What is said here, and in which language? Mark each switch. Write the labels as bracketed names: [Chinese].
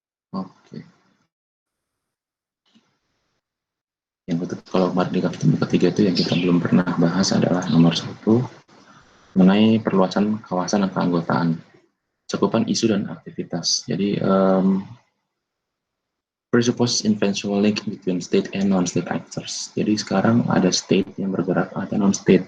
[Indonesian] Oke. Yang betul, kalau di pertemuan ketiga itu yang kita belum pernah bahas adalah nomor 1, mengenai perluasan kawasan dan keanggotaan, cakupan isu dan aktivitas. [English] Jadi presuppose eventual link between state and non-state actors. [Indonesian] Jadi sekarang ada state yang bergerak, ada non-state.